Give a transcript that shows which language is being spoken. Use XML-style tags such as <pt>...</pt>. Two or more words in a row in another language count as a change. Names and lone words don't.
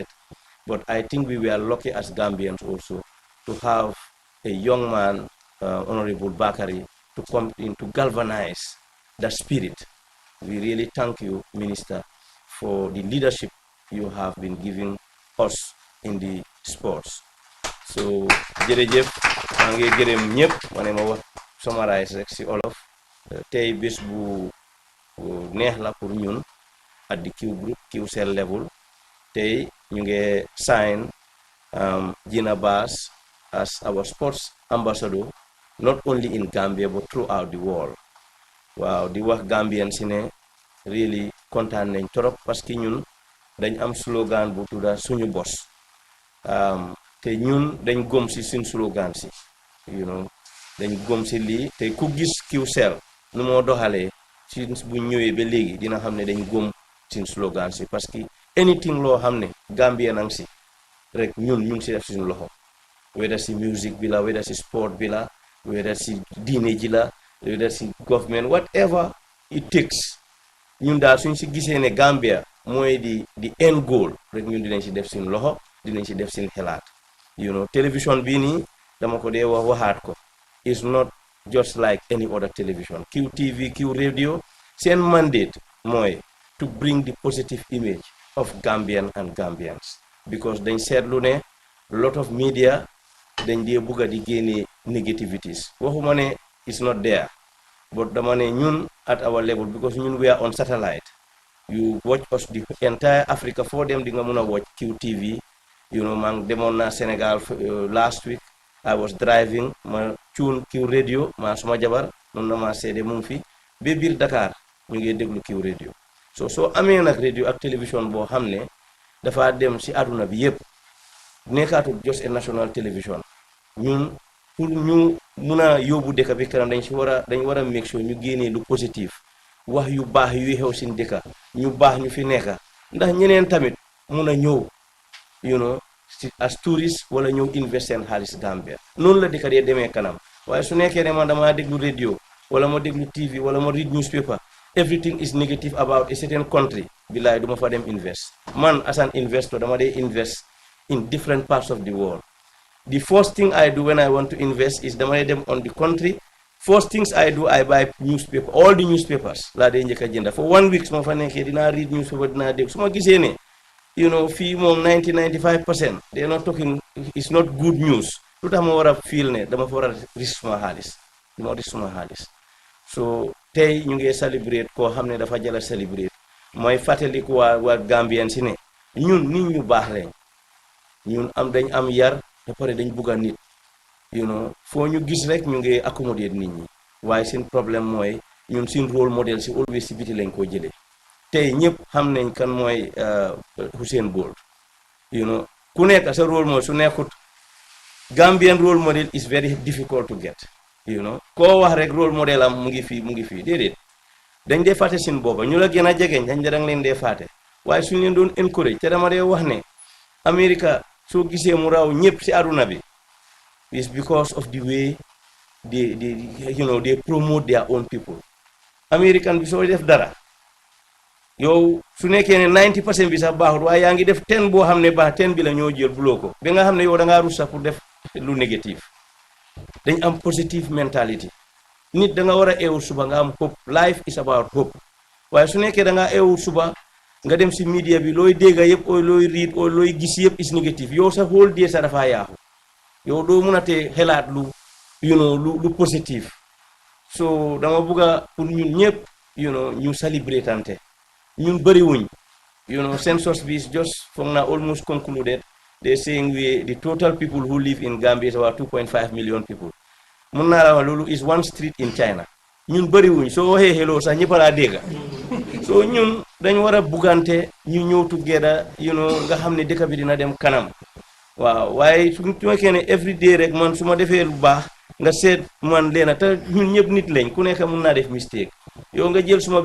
<en>But I think we were lucky as Gambians also to have a young man Honorable Bakari to come in to galvanize the spirit. We really thank you, Minister, for the leadership you have been giving us in the sports. So,</en> <wo>jërëjëf maa ngi gërëm ñëpp ma ne ma wax summarize rek si olof tey bés bu neex la pour ñun</wo> <en>at the Q group Qcell level</en> <wo>tey ñu ngi</wo> <en>sign Gina Bass as our sports ambassador not only in Gambia but throughout the world.</en> <wo>Waaw di wax Gambian si ne really kontaan nañ trop</wo> <fr>parce que</fr> <wo>ñun dañ am slogan bu tudda suñu bos te ñun dañ gom si suñ slogan si dañ gom si lii te ku gis Qcell nu moo doxalee si bu ñëwee ba léegi dina xam ne dañ gom suñ slogan si</wo> <fr>parce que</fr> <wo>anything loo xam ne Gambia nang si rek ñun ñu ngi si def suñu loxo whether si music bi la whether si sport bi la whether si diine ji la whether si government</wo> <en>whatever it takes</en> <wo>ñun daal suñ si gisee ne Gambia mooy di</wo> <en>end goal</en> <wo>rek ñun dinañ si def suñu loxo dinañ si def suñu xelaat télévision bii nii dama ko dee waxaat ko</wo> <en>is not just like any other television. QTV, Q radio seen mandate mooy to bring the positive image of Gambian and Gambians because</en> <wo>dañ seetlu ne</wo> <en>lot of media</en> <wo>dañ dee bugga di génne</wo> <en>negativities</en> <wo>waxuma ne</wo> <en>it's not there but</en> <wo>dama ne</wo> <en>ñun at our level because ñun we are on satellite you watch us the entire Africa for them</en> <wo>di nga mun a</wo> <en>watch QTV</en> <wo>man demoon naa Sénégal</wo> <en>last week I was driving</en> <wo>ma tune Q radio ma suma jabar mun na ma seede mu ngi fi ba biir Dakar ñu ngi déglu Q radio soo amee nag radio ak télévision boo xam ne dafa dem si àdduna bi yëpp nekkaatut</wo> <en>just a national television</en> <wo>ñun pour ñu mun a yóbbu dëkk bi kanam dañ war a</wo> <en>make sure</en> <wo>ñu génnee lu positif wax yu baax yuy xew sin dëkk ñu baax ñu fi nekka ndax ñeneen tamit mun a ñëw</wo> <en>as tourist</en> <wo>wala ñëw invest seen xaalis Gambia noonu la dëkk dee demee kanam waaye su nekkee ne man dama déglu radio wala ma déglu TV wala ma</wo> <en>read newspaper everything is negative about a certain country</en> <wo>billaay duma fa dem invest man</wo> <en>as an investor</en> <wo>dama dee</wo> <en>invest in different parts of the world. The first thing I do when I want to invest is</en> <wo>dama dee dem</wo> <en>on the country. First things I do, I buy newspaper, all the newspapers</en> <wo>laa dee njëkk a jënda</wo> <en>for 1 week</en> <wo>su ma fa nekkee dinaa</wo> <en>read newspaper</en> <wo>dinaa dégg su ma gisee ne fii moom 90-95%</wo> <en>they are not talking, it's not good news</en> <wo>lu tax ma war a feel ne dama fa war a risk suma xaalis dama risk suma xaalis so tey ñu ngi celebrate koo xam ne dafa jala celebrate mooy fàttaliku waa Gambien si ne ñun nit ñu baax lañ ñun dañ am yar ba pare dañ bugg a nit foo ñu gis rek ñu ngi accommodate nit ñi waaye seen problème mooy ñun seen</wo> <en>role model</en> <wo>si always si biti lañ koo jëlee tey ñëpp xam nañ kan mooy Usain Bolt ku nekk sa</wo> <en>role model</en> <wo>su nekkut</wo> <en>Gambian role model is very difficult to get</en> <wo>koo wax rek</wo> <en>role model</en> <wo>am mu ngi fii déedéet dañ dee fàtte seen boppa ñu la gën a jegeñ dañ dang leen dee fàtte waaye suñu leen doon encourage te dama dee wax ne America soo gisee mu raw ñëpp si àdduna bi</wo> <en>is because of the way they promote their own people.</en> <wo>American bi soo def dara yow su nekkee ne 90% bi sax baaxul waaye yaa ngi def 10 boo xam ne baax 10 bi la ñoo jël buloo ko ba nga xam ne yow da ngaa rus sax pour def lu négatif dañ am</wo> <en>positive mentality</en> <wo>nit da nga war a eewu suba nga am hope</wo> <en>life is about hope</en> <wo>waaye su nekkee da ngaa eewu suba nga dem si media bi looy dégga yëpp oo looy read oo looy gis yëpp is négatif yow sa</wo> <en>whole day</en> <wo>sa dafa yaaxu yow doo mun a te xelaat lu positif so dama bugga pour ñun ñëpp ñu celebrate ante ñun bëri wuñ census bi</wo> <en>is just</en> <wo>foog naa</wo> <en>almost concluded they saying the total people who live in Gambia is about 2.5 million people</en> <wo>mun naa la wax loolu</wo> <en>is one street in China</en> <wo>ñun bëri wuñ soo waxee hello sax ñëpp laa dégga so ñun dañ war a buggante ñu ñëw together nga xam ne dëkk bi dina dem kanam waaw waaye su fekkee ne</wo> <en>every day</en> <wo>rek man su ma defee lu baax nga seet man leena te ñun ñëpp nit lañ ku nekk mun naa def mistake yow nga jël suma</wo>